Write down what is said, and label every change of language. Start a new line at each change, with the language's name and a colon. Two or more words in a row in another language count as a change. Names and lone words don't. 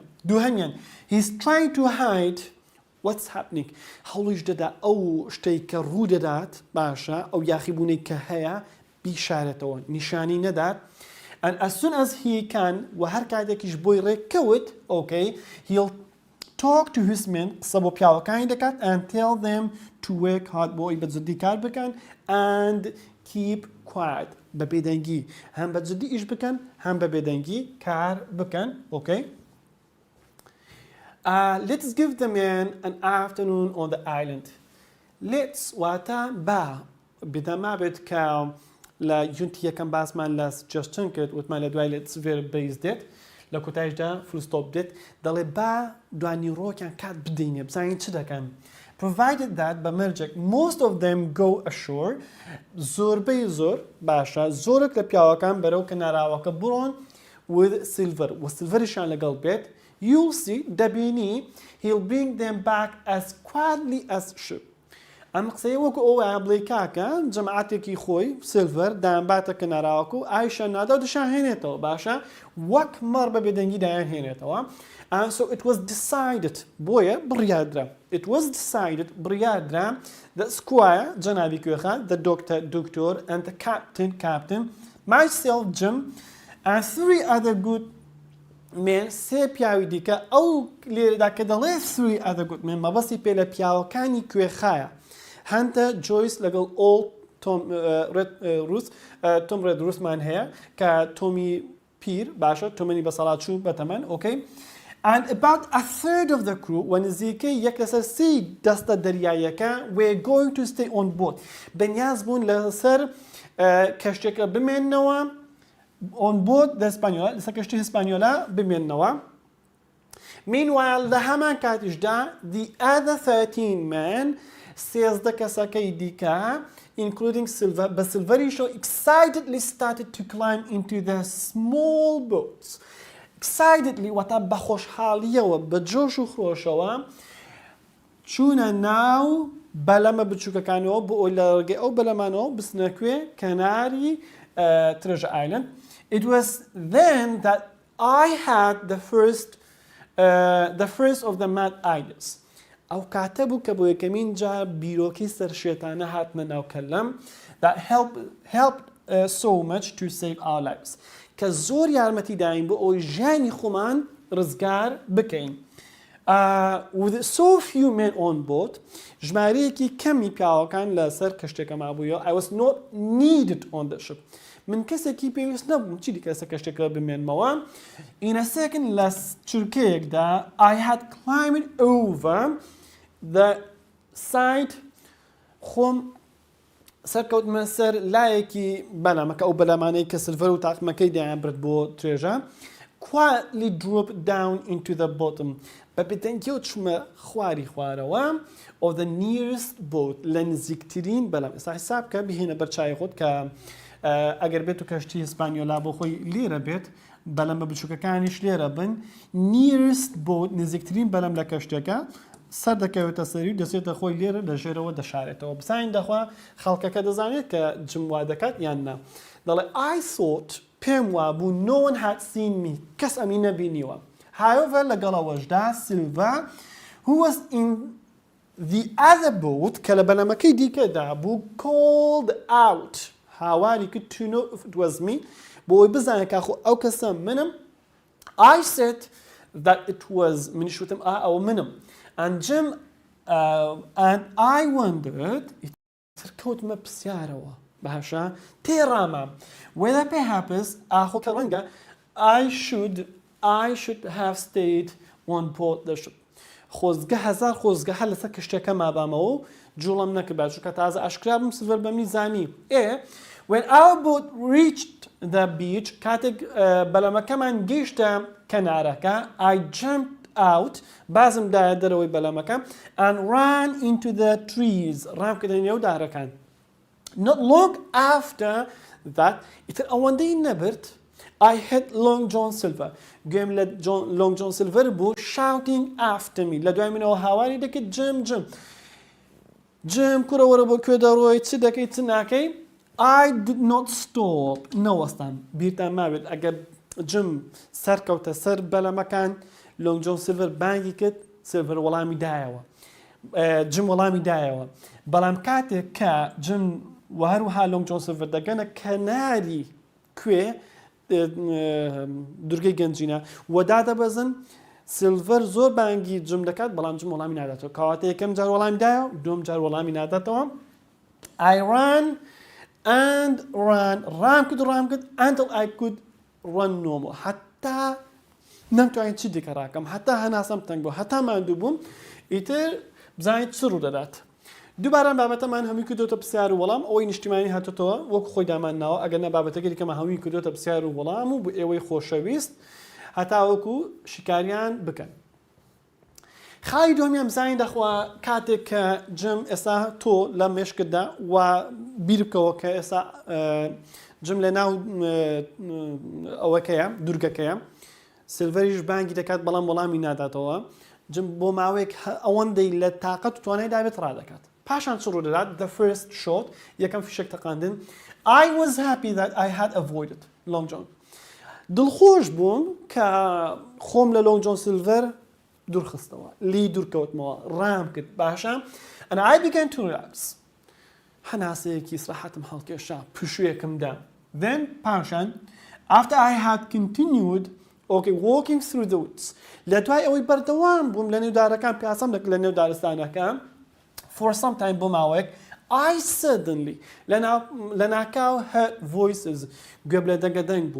English: دووهەمیان he's trying to hide what's happening.
Central Kurdish: هەوڵیش دەدا ئەو شتەی کە ڕوو دەدات باشە ئەو یاخیبوونەی کە هەیە بیشارێتەوە نیشانی نەدات.
English: And as soon as he can
Central Kurdish: وهر کاتێکیش بۆی ڕێککەوت
English: okay he'll talk to his men
Central Kurdish: قسە بۆ پیاوەکانی دەکات
English: and tell them to work hard
Central Kurdish: بۆ ئەوی بەجددی کار بکەن
English: and keep quiet
Central Kurdish: بە بێدەنگی هەم بەجددی ئیش بکەن هەم بە بێدەنگی کار بکەن
English: okay let's give the men an afternoon on the island let's
Central Kurdish: واتە با بێدەما بێت کە لە یونتی یەکەم باسمان لە سجستن کرد وتمان لە دوای
English: let's very base
Central Kurdish: دێت لە کۆتایشدا فولستۆپ دێت دەڵێ با دوانی ڕۆکیان کات بدەینێ بزانین چ دەکەن
English: provided that
Central Kurdish: بە مەرجێک
English: most of them go ashore
Central Kurdish: زۆربەی زۆر باشە زۆرێک لە پیاوەکان بەرەو کەناراوەکە بڕۆن
English: with silver
Central Kurdish: و سیلڤەریشان لەگەڵ بێت
English: you'll see
Central Kurdish: دەبینی
English: he'll bring them back as quietly as ship
Central Kurdish: ئەم قسەیە وەکو ئەوە بڵێ کاکە جەماعەتێکی خۆی سیلڤەر دایانباتە کەناراوەکە و ئایشان نادا و دەشانهێنێتەوە باشە وەک مەڕ بە بێدەنگی دایانهێنێتەوە
English: and so it was decided
Central Kurdish: بۆیە بڕیاردرا
English: it was decided
Central Kurdish: بڕیاردرا
English: the squire
Central Kurdish: جەنابی کوێخا
English: the doctor and the captain myself Jim and 3 other good men
Central Kurdish: سێ پیاوی دیکە ئەو لێرەدا کە دەڵێ
English: 3 other good men
Central Kurdish: مەبەستی پێ لە پیاوەکانی کوێخایە هەنتە جۆیس لەگەڵ ئۆڵ تۆم ڕێد رووسمان هەیە کە تۆمی پیر باشە تۆمەنی بەسەڵات چوو بەتەمەن
English: okay and about a third of the crew
Central Kurdish: وە نزیکەی یەک لەسەر سی دەستە دەریاییەکە
English: we're going to stay on board
Central Kurdish: بەنیاز بوون لەسەر کەشتێکە بمێننەوە
English: on board
Central Kurdish: the Hispaniola لەسەر کەشتی هیسپانیۆلا بمێننەوە meanwhile لە هەمان کاتیشدا
English: the other 13 men
Central Kurdish: سێزدە کەسەکەی دیکە
English: including Silver
Central Kurdish: بە سیلڤەریشەوە
English: excitedly started to climb into the small boats
Central Kurdish: excitedly واتە بە خۆشحاڵیەوە بە جۆش و خۆشەوە چوونە ناو بەلەمە بچووکەکانەوە بۆ ئەوی لە ڕێگەی ئەو بەلەمانەوە بچنە کوێ کەناری Treasure Island.
English: It was then that I had the first of the mad ideas.
Central Kurdish: ئەو کاتە بوو کە بۆ یەکەمین جار بیرۆکی سەرشێتانە هاتنە ناو کەلەم
English: that helped so much to save our lives.
Central Kurdish: کە زۆر یارمەتی داین بۆ ئەوی ژیانی خۆمان ڕزگار بکەین.
English: With so few men on board,
Central Kurdish: ژمارەیەکی کەمی پیاوەکان لەسەر کەشتێکە مابوویەوە.
English: I was not needed on the ship.
Central Kurdish: من کەسێکی پێویست نەبووم چی دیکە کەشتێکە بمێنمەوە.
English: In a second
Central Kurdish: لە چورکەیەکدا
English: I had climbed over the side
Central Kurdish: خۆم سەرکەوتمە سەر لایەکی بەلامەکە ئەو بەلامانەی کە سلڤەر و تاقمەکەی دایان برد بۆ توێژە.
English: Quietly dropped down into the bottom.
Central Kurdish: بە بێدەنگیەوە چوومە خواری خوارەوە
English: of the nearest boat
Central Kurdish: لە نزیکترین بەلام. ئێستا حیساب کە بهێنە بەرچای خۆت کە ئەگەر بێت و کەشتی ئیسپانیۆلا بۆ خۆی لێرە بێت بەلەمە بچووکەکانیش لێرە بن
English: nearest boat
Central Kurdish: نزیکترین بەلەم لە کەشتەکە سەر دەکەوێتە سەری و دەسێتە خۆی لێرە لە ژێرەوە دەشارێتەوە. بساین دەخوا خەڵکەکە دەزانێت کە جموا دەکات یان نا. دەڵێ
English: I thought
Central Kurdish: پێم وابوو
English: no one had seen me
Central Kurdish: کەس ئەمی نەبینیوە.
English: However لەگەڵەوەشدا Silva who was in the other boat
Central Kurdish: کە لە بەلەمەکەی دیکەدا بوو
English: called out
Central Kurdish: هاواری کرد
English: to know if it was me
Central Kurdish: بۆ ئەوی بزانێت کاخۆ ئەو کەسە منم.
English: I said that it was
Central Kurdish: منیش وتم ئەوە منم.
English: And and I wondered
Central Kurdish: کەوتمە پرسیارەوە باشە تێڕامە
English: whether perhaps
Central Kurdish: ئاخۆ کە ڕەنگە
English: I should have stayed on board the ship.
Central Kurdish: خۆزگە هەزار خۆزگە هەر لەسەر کەشتێکە مابامەوە و جوڵم نەکرد چونکە تازە ئاشکرا بووم سڤەر بەمی زانی.
English: When our boat reached the beach
Central Kurdish: کاتێک بەلەمەکەمان گەیشتە کەنارەکە
English: I jumped out
Central Kurdish: بازم دایە دەرەوەی بەلەمەکە
English: and ran into the trees
Central Kurdish: ڕام کردە نێو دارەکان.
English: Not long after that
Central Kurdish: ئیتر ئەوەندەی نەبرد
English: I hit Long John Silver.
Central Kurdish: گوێم لە Long John Silver بوو
English: shouting after me
Central Kurdish: لە دوای منەوە هاواری دەکرد جم کوڕەوەرە بۆ کوێ دەڕۆی چ دەکەی چ ناکەی.
English: I did not stop
Central Kurdish: نەوەستان بیرتان مابێت ئەگەر جم سەرکەوتە سەر بەلەمەکان Long John Silver بانگی کرد Silver وەڵامی دایەوە جم وەڵامی دایەوە بەڵام کاتێک کە جم وهروها Long John Silver دەگەنە کەناری کوێ دورگەی گەنجینە وەدا دەبەزن سلڤەر زۆر بانگی جم دەکات بەڵام جم وەڵامی ناداتەوە کەواتە یەکەم جار وەڵامی دایە و دوم جار وەڵامی ناداتەوە.
English: I ran
Central Kurdish: ڕام کرد
English: until I could run no more
Central Kurdish: حتا نەمتوانین چی دیکە ڕاکەم حتا هەناسەم تەنگ بوو حتا ماندوو بووم ئیتر بزانیت چ ڕوو دەدات. دووبارە بابەتەمان هەمووی کردوتە پرسیار و وەڵام ئەوەی نیشتیمانی هاتوتەوە وەکو خۆی دامانناوە ئەگەر نە بابەتەکەی دیکەمە هەمووی کردوتە پرسیار و وەڵام و بۆ ئێوەی خۆشەویست هەتا وەکو شیکاریان بکەن. خاڵی دووەمیان بزانین دەخوا کاتێک کە جم ئێستا تۆ لە مێشکتدا و بیر بکەوە کە ئێستا جم لە ناو ئەوەکەیە دوورگەکەیە سلڤەریش بانگی دەکات بەڵام وەڵامی ناداتەوە. جم بۆ ماوەیەک ئەوەندەی لە تااقەت و توانای دابێت ڕادەکات. پاشان چ ڕوو دەدات
English: the first shot
Central Kurdish: یەکەم فیشێک تەقاندن.
English: I was happy that I had avoided Long John.
Central Kurdish: دڵخۆش بووم کە خۆم لە Long John Silver دوورخستەوە لی دوورکەوتمەوە ڕام کرد باشە
English: and I began to relax.
Central Kurdish: هەناسەیەکی سراحەتم هەڵکێشا پشوویەکمدا. Then پاشان
English: after I had continued walking through the woods
Central Kurdish: لە دوای ئەوەی بەردەوام بووم لە نێودارەکان پیاسەم لە نێو دارستانەکە
English: for some time
Central Kurdish: بۆ ماوەیەک
English: I suddenly
Central Kurdish: لە ناکاو
English: heard voices
Central Kurdish: گوێم لە دەنگەدەنگ بووم.